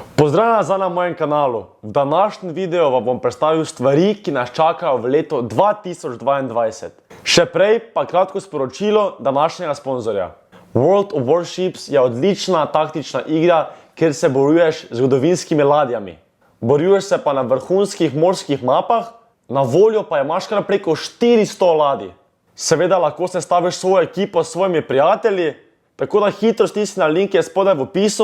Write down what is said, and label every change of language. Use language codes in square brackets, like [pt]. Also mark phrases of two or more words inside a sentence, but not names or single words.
[sl] Pozdravljena nazaj na mojem kanalu. V današnjem videu vam bom predstavil stvari, ki nas čakajo v letu 2022. Še prej pa kratko sporočilo današnjega sponzorja. World of Warships je odlična taktična igra, kjer se bojuješ z zgodovinskimi ladjami. Bojuješ se pa na vrhunskih morskih mapah, na voljo pa imaš kar preko 400 ladij. Seveda lahko sestaviš svojo ekipo s svojimi prijatelji, tako da hitro stisni na link, ki je spodaj v opisu.